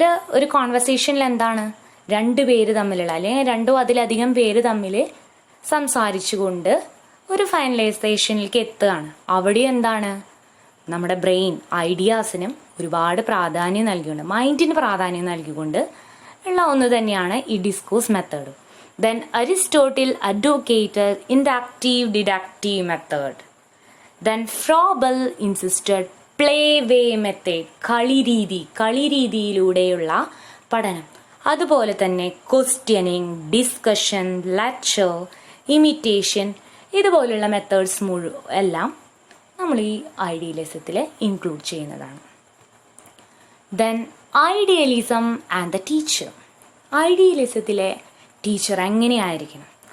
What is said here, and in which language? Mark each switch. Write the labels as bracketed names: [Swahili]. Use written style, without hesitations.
[Malayalam] ഒരു കോൺവെർസേഷനിൽ എന്താണ്, രണ്ട് പേര് തമ്മിലുള്ള അല്ലെങ്കിൽ രണ്ടോ അതിലധികം പേര് തമ്മിൽ സംസാരിച്ചുകൊണ്ട് ഒരു ഫൈനലൈസേഷനിലേക്ക് എത്തുകയാണ്. അവിടെ എന്താണ്, നമ്മുടെ ബ്രെയിൻ ഐഡിയാസിനും ഒരുപാട് പ്രാധാന്യം നൽകിക്കൊണ്ട് മൈൻഡിന് പ്രാധാന്യം നൽകിക്കൊണ്ട് ഉള്ള ഒന്ന് തന്നെയാണ് ഈ discourse method. [English] Then Aristotle advocated inductive deductive method. Then Froebel insisted play-way method, [Malayalam] കളിരീതിയിലൂടെയുള്ള പഠനം. അതുപോലെ തന്നെ ക്വസ്റ്റ്യനിങ്, ഡിസ്കഷൻ, ലെക്ചർ, ഇമിറ്റേഷൻ, ഇതുപോലുള്ള മെത്തേഡ്സ് എല്ലാം നമ്മൾ ഈ ഐഡിയലിസത്തിൽ ഇൻക്ലൂഡ് ചെയ്യുന്നതാണ്. [English] Then idealism and the teacher. [Malayalam] ഐഡിയലിസത്തിലെ teacher എങ്ങനെയായിരിക്കണം?